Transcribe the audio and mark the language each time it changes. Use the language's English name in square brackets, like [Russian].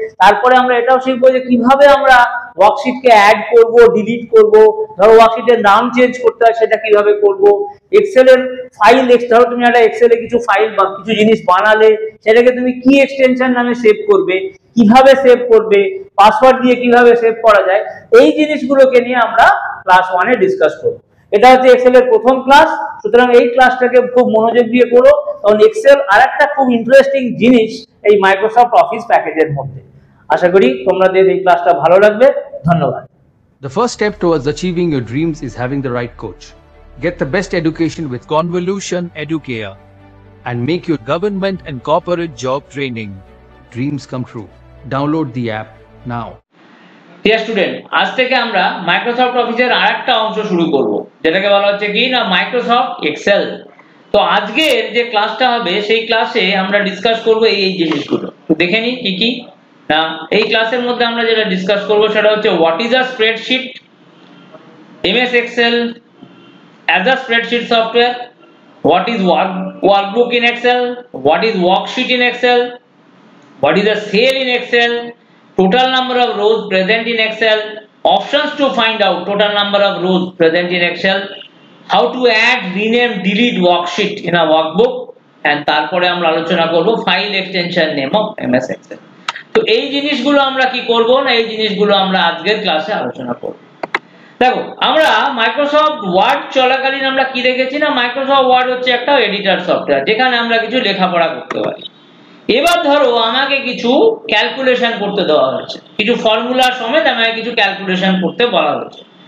[Bangla] তারপরে আমরা এটাও শিখবো যে কিভাবে আমরা ওয়ার্কশিটকে অ্যাড করব, ডিলিট করব, ধরো ওয়ার্কশিটের নাম চেঞ্জ করতে হয় সেটা কিভাবে করব, এক্সেলের ফাইল, ধরো তুমি একটা এক্সেলে কিছু ফাইল বা কিছু জিনিস বানালে সেটাকে তুমি কি এক্সটেনশন নামে সেভ করবে, কিভাবে সেভ করবে, পাসওয়ার্ড দিয়ে কিভাবে সেভ করা যায়, এই জিনিসগুলোকে নিয়ে আমরা ক্লাস 1 এ ডিসকাস করব। এটা হচ্ছে এক্সেল এর প্রথম ক্লাস, সুতরাং এই ক্লাসটাকে খুব মনোযোগ দিয়ে করো, কারণ এক্সেল আরেকটা খুব ইন্টারেস্টিং জিনিস এই মাইক্রোসফট অফিস প্যাকেজের মধ্যে। আশা করি তোমাদের এই ক্লাসটা ভালো লাগবে। ধন্যবাদ। [English] The first step towards achieving your dreams is having the right coach. Get the best education with Convolution Educare and make your government and corporate job training dreams come true. Download the app now. [Bangla] Dear student, আজ থেকে আমরা Microsoft অফিসের আরেকটা অংশ শুরু করব, যেটাকে বলা হচ্ছে কি না মাইক্রোসফট এক্সেল। তো আজকের যে ক্লাসটা হবে সেই ক্লাসে আমরা ডিসকাস করব এই জিনিসগুলো। তো দেখে নিই কি কি না, এই ক্লাসের মধ্যে আমরা যেটা ডিসকাস করব সেটা হচ্ছে [English] what is a spreadsheet, MS Excel as a spreadsheet software, what is workbook in Excel, what is worksheet in Excel, what is a cell in Excel, total number of rows present in Excel, options to find out total number of rows present in Excel, how to add, rename, delete worksheet in a workbook, and [Bangla] তারপরে আমরা আলোচনা করব [English] File extension name of MS Excel. [Bangla] তো এই জিনিসগুলো আমরা কি করব না, এই জিনিসগুলো আমরা আজকের ক্লাসে আলোচনা করব। দেখো, আমরা মাইক্রোসফট ওয়ার্ড চলাকালীন আমরা কি দেখেছি না, মাইক্রোসফট ওয়ার্ড হচ্ছে একটা এডিটর সফটওয়্যার যেখানে আমরা কিছু লেখাপড়া করতে পারি। এবার ধরো আমাকে কিছু ক্যালকুলেশন করতে দেওয়া হয়েছে, কিছু ফর্মুলা সমেত আমাকে কিছু ক্যালকুলেশন করতে বলা হয়েছে।